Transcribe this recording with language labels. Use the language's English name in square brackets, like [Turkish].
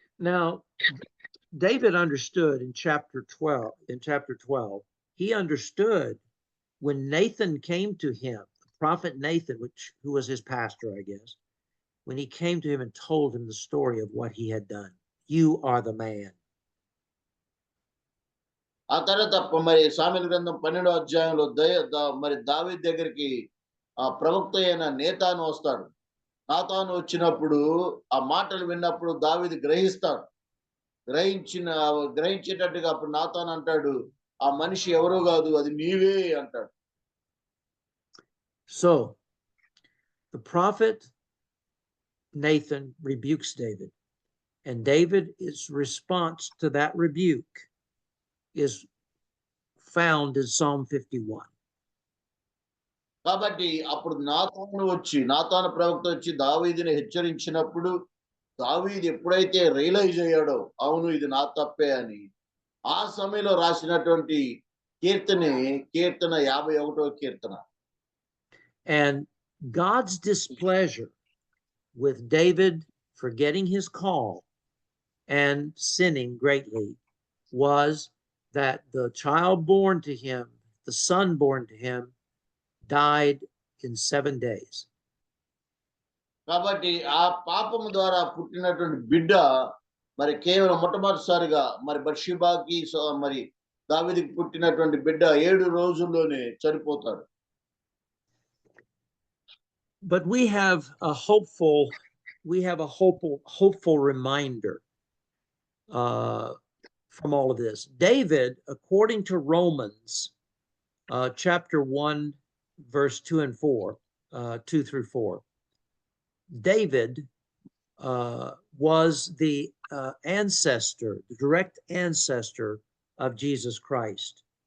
[English] Now, David understood in chapter 12, he understood when Nathan came to him, the prophet Nathan, who was his pastor, I guess, when he came to him and told him the story of what he had done. You are the man. [Telugu] ఆ తర్వాత మరి సామెతల గ్రంథం 12వ అధ్యాయంలో మరి దావీదు దగ్గరికి ఆ ప్రవక్త అయిన నేతాను వస్తాడు. నాతాను వచ్చినప్పుడు ఆ మాటలు విన్నప్పుడు దావీదు గ్రహిస్తాడు. గ్రహించేటట్టుగా అప్పుడు నాతాను అంటాడు, ఆ మనిషి ఎవరో కాదు, అది నీవే అంటాడు. [English] So the prophet Nathan rebukes David, and David's response to that rebuke is found in Psalm 51. [Telugu] కాబట్టి అప్పుడు నాతాను ప్రవక్త వచ్చి దావీదుని హెచ్చరించినప్పుడు దావీదు ఎప్పుడైతే రియలైజ్ అయ్యాడో, అవును ఇది నా తప్పే అని, ఆ సమయంలో రాసినటువంటి కీర్తన 51వ కీర్తన. [English] And God's displeasure with David forgetting his call and sinning greatly was that the child born to him, the son born to him, died in 7 days. [Telugu] కాబట్టి ఆ పాపము ద్వారా పుట్టినటువంటి బిడ్డ మరి కేవలం మొట్టమొదటిసారిగా మరి బత్షెబాకి మరి దావీదుకి పుట్టినటువంటి బిడ్డ 7 రోజుల్లోనే చనిపోతాడు. [English] But we have a hopeful reminder from all of this. David, according to Romans chapter 1, verse 2 and 4, 2 through 4, David was the the direct ancestor of Jesus Christ.